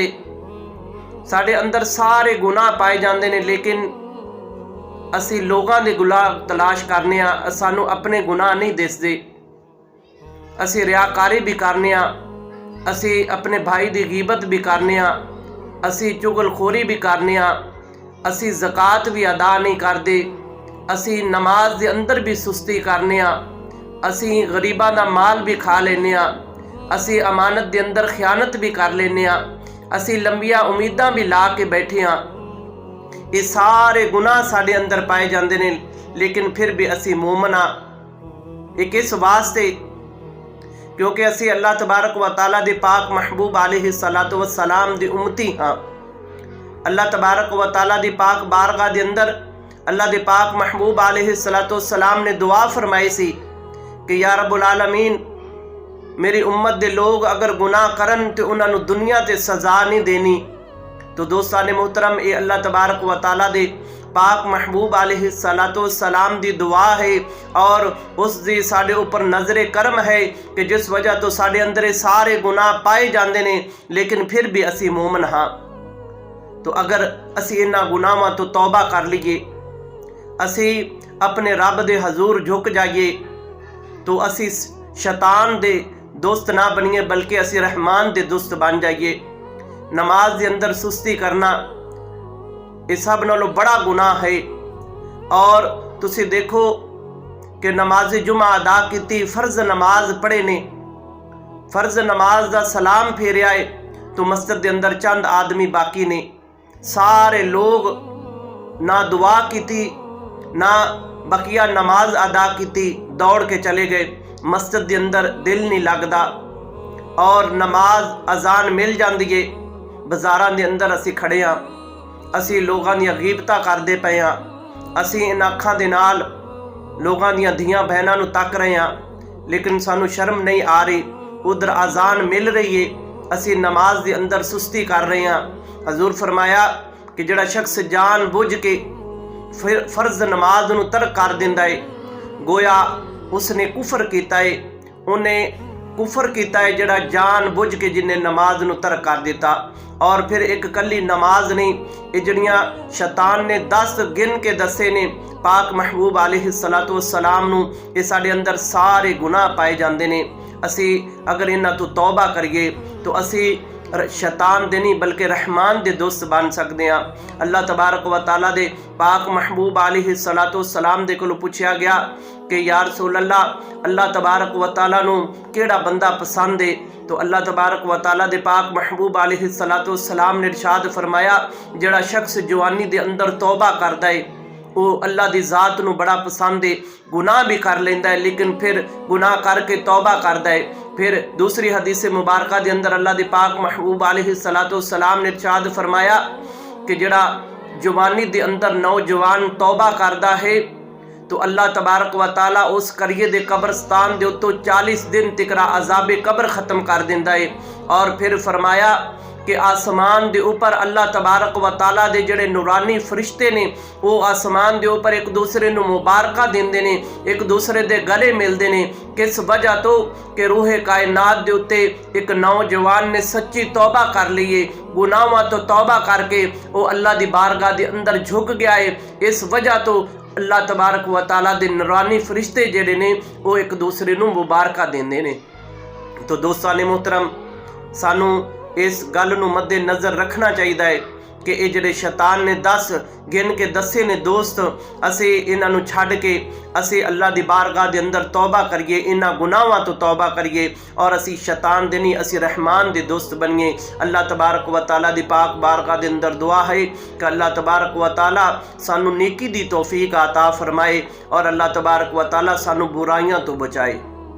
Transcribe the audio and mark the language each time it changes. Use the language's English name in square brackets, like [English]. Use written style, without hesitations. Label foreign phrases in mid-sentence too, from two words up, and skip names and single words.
[Punjabi] ساڈے اندر سارے گناہ پائے جاندے نیں، لیکن اسی لوکاں دے گناہ تلاش کرنے آں، سانوں اپنے گناہ نہیں دسدے. اسی ریاکاری وی کرنے آں، اسی اپنے بھائی دی غیبت وی کرنے آں، اسی چغل خوری وی کرنے آں، اسی زکات وی ادا نہیں کردے، اسی نماز دے اندر وی سستی کرنے آں, اسی غریباں دا مال وی کھا لینے آں، اسی امانت دے اندر خیانت وی کر لینے آں، اسی لمیاں امیداں وی لا کے بیٹھے ہاں. ایہ سارے گناہ ساڈے اندر پائے جاندے نیں، لیکن فیر وی اسی مومن ہاں. ایہ کس واسطے؟ کیونکہ اسی اللہ تبارک و تعالیٰ دے پاک محبوب علیہ الصلوٰۃ والسلام دی امتی ہاں. اللہ تبارک و تعالیٰ دی پاک بارگاہ دے اندر اللہ دے پاک محبوب علیہ الصلوٰۃ والسلام نے دعا فرمائی سی کہ یا رب العالمین, میری امت دے لوک اگر گناہ کرن تے اوہناں نوں دنیا تے سزا نہیں دینی. تے دوستانِ محترم، ایہ اللہ تبارک و تعالیٰ دے پاک محبوب علیہ الصلوٰۃ والسلام دی دعا ہے تے اوہناں دی ساڈے اتے نظرِ کرم ہے کہ جس وجہ توں ساڈے اندر سارے گناہ پائے جاندے نیں، لیکن فیر وی اسی مومن ہاں. تے اگر اسی ایہناں گناہاں توں توبہ کر لئیے، اسی اپنے رب دے حضور جھک جائیے، تے اسی شیطان دے دوست نہ بنیے، بلکہ اسی رحمان دے دوست بن جائیے. نماز دے اندر سستی کرنا ایہ سب نالوں وڈا گناہ اے. تے تسی ویکھو کہ نماز جمعہ ادا کیتی، فرض نماز پڑھی اے، فرض نماز دا سلام پھیریا اے، تے مسجد دے اندر چند آدمی باقی نیں، سارے لوک نہ دعا کیتی نہ بقیہ نماز ادا کیتی، دوڑ کے چلے گئے. [Urdu] مسجد کے اندر دل نہیں لگتا اور نماز اذان مل جاتی ہے, [Punjabi] بازاراں دے اندر اسی کھڑے ہاں، اسی لوکاں دیاں غیبتاں کردے پئے ہاں، اسی ایہناں اکھاں دے نال لوکاں دیاں دھیاں بہناں نوں تک رہے ہاں، لیکن سانوں شرم نہیں آ رہی. اودھر اذان مل رہی اے، اسی نماز دے اندر سستی کر رہے ہاں. حضور فرمایا کہ جیہڑا شخص جان بجھ کے فیر فرض نماز نوں ترک کر دیندا اے، گویا اوہنے کفر کیتا اے، اوہنے کفر کیتا اے جیہڑا جان بجھ کے جنہے نماز نوں ترک کر دتا. تے فیر اکلی نماز نہیں، ایہ جیہڑیاں شیطان نے 10 گن کے دسیاں نیں پاک محبوب علیہ الصلوٰۃ والسلام نوں، ایہ ساڈے اندر سارے گناہ پائے جاندے نیں. اسی اگر ایہناں توں توبہ کریے تے اسی شیطان دے نہیں بلکہ رحمان دے دوست بن سکدے آں. اللہ تبارک و تعالیٰ دے پاک محبوب علیہ الصلوٰۃ والسلام دے کولوں پچھیا گیا کہ یا رسول اللہ، اللہ تبارک و تعالیٰ نوں کیہڑا بندہ پسند اے? تے اللہ تبارک و تعالیٰ دے پاک محبوب علیہ الصلوٰۃ والسلام نے ارشاد فرمایا، جیہڑا شخص جوانی دے اندر توبہ کردا اے اوہ اللہ دی ذات نوں بڑا پسند اے، گناہ وی کر لیندا اے لیکن فیر گناہ کر کے توبہ کردا اے. فیر دوسری حدیث مبارک دے اندر اللہ دے پاک محبوب علیہ الصلوٰۃ والسلام نے ارشاد فرمایا کہ جیہڑا جوانی دے اندر نوجوان توبہ کردا اے تے اللہ تبارک و تعالیٰ اس کریے دے قبرستان دے اتوں 40 دن تکرا عذابِ قبر ختم کر دیندا اے. تے فیر فرمایا کہ اسمان دے اتے اللہ تبارک و تعالیٰ دے جیہڑے نورانی فرشتے نیں اوہ اسمان دے اتے اک دوجے نوں مبارکاں دیندے نیں، اک دوجے دے گلے ملدے نیں. کس وجہ توں کہ روئے کائنات دے اتے اک نوجوان نے سچی توبہ کر لئی اے، گناہاں توں توبہ کر کے اوہ اللہ دی بارگاہ دے اندر جھک گیا اے. اس وجہ توں اللہ تبارک و تعالیٰ دے نورانی فرشتے جیہڑے نیں اوہ اک دوجے نوں مبارکاں دیندے نیں. تے دوستانِ محترم، سانوں اس گل نوں مدِ نظر رکھنا چاہیدا اے کہ ایہ جیہڑے شیطان نے 10 گن کے دسے نیں دوست، اسی ایہناں نوں چھڈ کے اسی اللہ دی بارگاہ دے اندر توبہ کریے، ایہناں گناہاں توں توبہ کریے تے اسی شیطان دے نہیں اسی رحمان دے دوست بنیے. اللہ تبارک و تعالیٰ دی پاک بارگاہ دے اندر دعا اے کہ اللہ تبارک و تعالیٰ سانوں نیکی دی توفیق عطا فرمائے تے اللہ تبارک و تعالیٰ سانوں برائیاں توں بچائے.